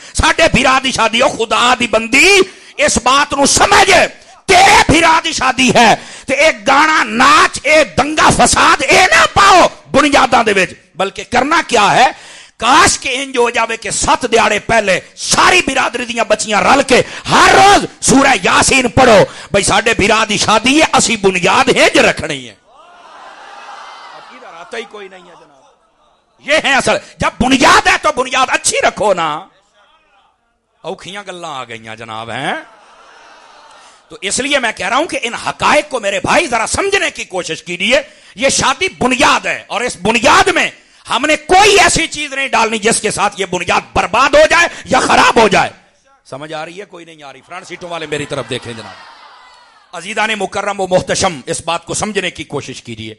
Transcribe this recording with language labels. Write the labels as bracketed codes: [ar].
[pa] ساڈے بھرا دی شادی ہو خدا دی بندی اس بات نو سمجھ, تیرے بھرا دی شادی ہے تے ایک گانا ناچ اے دنگا فساد اے نہ پاؤ بنیاداں دے وچ, بلکہ کرنا کیا ہے کاش کے انج ہو جاوے کہ 7 دیہڑے پہلے ساری برادری دیاں بچیاں رل کے ہر روز سورہ یاسین پڑھو. بھئی ساڈے بھرا دی شادی ہے اسی بنیاد ہنج رکھنی ہے. [ur] ہی کوئی نہیں ہے جناب, یہ ہے اصل. جب بنیاد ہے تو بنیاد اچھی رکھو نا. [pa] اوکھیاں گلاں آ گئیاں جناب ہیں. [ur] تو اس لیے میں کہہ رہا ہوں کہ ان حقائق کو میرے بھائی ذرا سمجھنے کی کوشش کیجیے. یہ شادی بنیاد ہے اور اس بنیاد میں ہم نے کوئی ایسی چیز نہیں ڈالنی جس کے ساتھ یہ بنیاد برباد ہو جائے یا خراب ہو جائے. سمجھ آ رہی ہے؟ کوئی نہیں آ رہی. فرنٹ سیٹوں والے میری طرف دیکھیں جناب. عزیزان مکرم و محتشم اس بات کو سمجھنے کی کوشش کیجیے.